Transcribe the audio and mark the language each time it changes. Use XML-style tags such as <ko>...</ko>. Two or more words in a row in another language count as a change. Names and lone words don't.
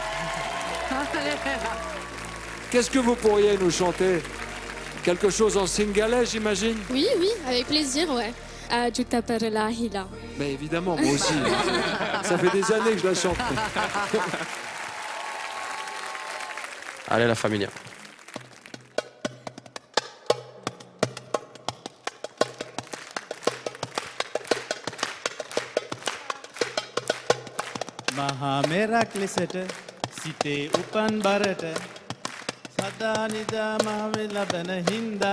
<fr>Qu'est-ce que vous pourriez nous chanter? Quelque chose en singalais, j'imagine? Oui, oui, avec plaisir, ouais. Ajuta Perla Hila. Mais évidemment, moi aussi. Ça fait des années que je la chante. Allez,</fr> <es>la familia.</es> <si>මහා මෙරක් ලෙසට සිතේ උපන් බරට සදා නිදා මහවෙ ලබන හින්දා</si>